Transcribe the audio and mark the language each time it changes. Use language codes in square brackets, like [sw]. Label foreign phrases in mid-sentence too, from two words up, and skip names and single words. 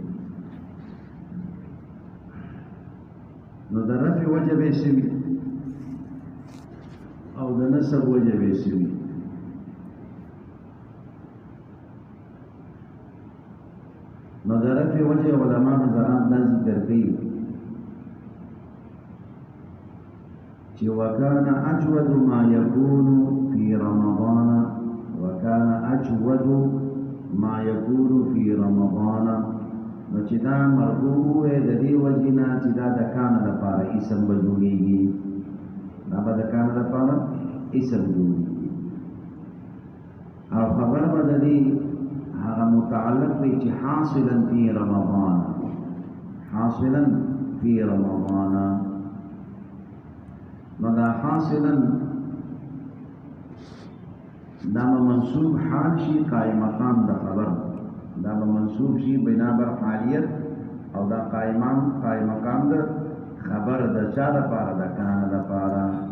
[ps] نو د رفع وجه به سوي او د نصب وجه به سوي نو د رفع وجه علما حضرات دا ذکر کوي چې [ar] وکانا اجود ما يكون في رمضان وكانا اجود ما يكون في رمضان [ps] نو چې دا مرفوع د دې وجینا چې دا د کان لپاره اسم بجوړيږي دا به د کان لپاره اسم جوړيږي او خبر به د دې هغه متعلق وي چې [ar] حاصلا في رمضان حاصلا في رمضان [ps] نو دا حاصلا دا منصوب حال شي قائم مقام د خبر دا منصوب شي بنا بر حالیت او دا قائم مقام د خبر د چا لپاره د کان لپاره